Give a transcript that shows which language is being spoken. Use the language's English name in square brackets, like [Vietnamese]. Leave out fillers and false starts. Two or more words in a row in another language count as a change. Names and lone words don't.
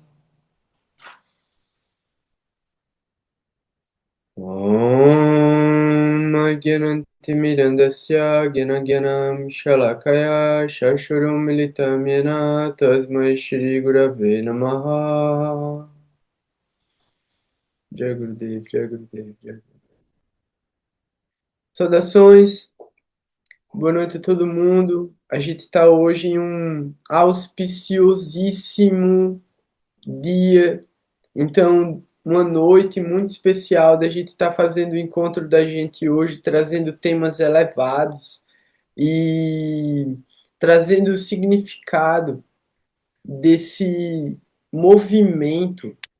[Sanskrit] ओम् अज्ञानतिमिरान्धस्य ज्ञानाञ्जन शलाकया चक्षुः उन्मीलितम् येन तस्मै श्री गुरवे नमः जय गुरुदेव, जय गुरुदेव, जय गुरुदेव. [Portuguese] Saudações, boa noite a todo mundo. A gente está hoje em um auspiciosíssimo dia. Então, uma noite muito especial da gente estar fazendo o encontro da gente hoje, trazendo temas elevados e trazendo o significado desse movimento